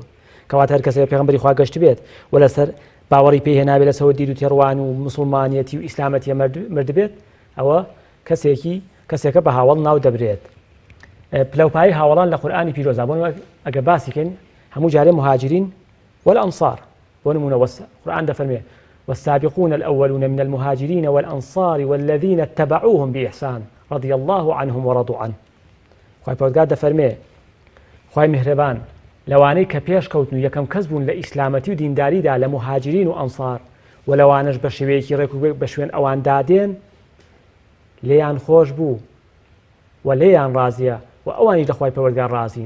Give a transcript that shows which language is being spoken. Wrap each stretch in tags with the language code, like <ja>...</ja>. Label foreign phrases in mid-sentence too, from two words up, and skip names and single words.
<ckb>کەواتە هەر کەسێک پێغەمبەری خوا گەشت بێت و لەسەر باوەڕی پێ هێنابێت لەسەر دید و تێڕوان و موسڵمانیەتی و ئیسلامەتی مرد بێت ئەوە کەسێکە بە هاوڵ ناو دەبرێت. پلەپایی هاوڵان لە قورئانی پیرۆزە بۆ ئەگە باسیکەین هەموو جارێ</ckb> <ar>مهاجرین والأنصار</ar> <ckb>بۆ نمونە قورئان دەفەرمێ</ckb> <ar>والسابقون الأولون من المهاجرين والأنصار والذين اتبعوهم بإحسان رضي الله عنهم ورضوا عنه.</ar> <ckb>خوای پەروەردگار دەفەرمێ خوای میهرەبان لەوانەی کە پێش کەوتن و یەکەم کەس بوون لە ئیسلامەتی و دینداریدا لە مهاجرین و ئەنصار و لەوانەش بە شێوەیەکی ڕێک و بە شوێن ئەوان دادێن لێیان خۆش بوو و لێیان ڕازیە و ئەوانیش لە خوای پەروەردگار ڕازین.</ckb>